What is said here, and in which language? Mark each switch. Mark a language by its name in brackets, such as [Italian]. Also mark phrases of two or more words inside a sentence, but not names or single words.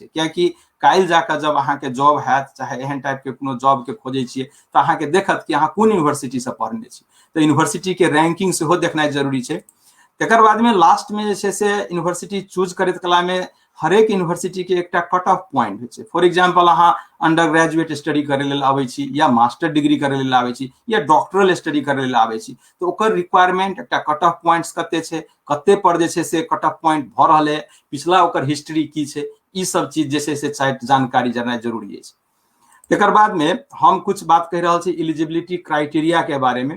[Maithili] कियाकि काल्हि जाकर जब अहाँ के जॉब हैत, चाहे एहन टाइप के कोनो जॉब के खोजे छियै तो अहाँ के देखत कि अहाँ कोन यूनिवर्सिटी से पढ़ने छी। तो यूनिवर्सिटी के रैंकिंग सेहो देखनाइ जरूरी छै। तकर बाद में लास्ट में जे छै से यूनिवर्सिटी चूज करैत कला में हरेक यूनिवर्सिटी के एकटा [English] cut off point [Maithili] होइ छै। [English] for example [Maithili] अहाँ [English] under graduate study [Maithili] करे लेल आबै छी, या [English] master degree [Maithili] करे लेल आबै छी, या [English] doctoral study [Maithili] करे लेल आबै छी, तो ओकर रिक्वायरमेंट एकटा [English] cut off points [Maithili] कते छै, कते पर जे छै से [English] cut off point [Maithili] भ रहल है, पिछला ओकर हिस्ट्री की छै, ई सब चीज जे छै से जानकारी जाननाइ जरूरी अछि। तकर बाद में हम कुछ बात कहि रहल छी [English] eligibility criteria [Maithili] के बारे में।